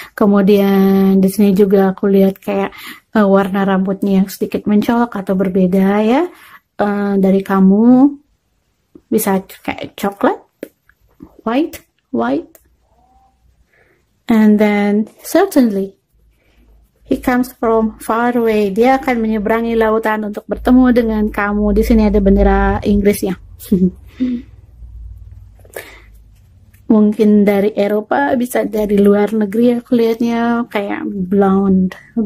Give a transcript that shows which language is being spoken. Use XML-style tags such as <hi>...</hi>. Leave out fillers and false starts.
<id>Kemudian di sini juga aku lihat kayak warna rambutnya yang sedikit mencolok atau berbeda ya dari kamu. bisa kayak coklat,</id> <en>white, and then certainly he comes from far away.</en> <id>Dia akan menyeberangi lautan untuk bertemu dengan kamu. Di sini ada bendera Inggrisnya. Mungkin dari Eropa, bisa dari luar negeri. Aku lihatnya kayak blonde.</id>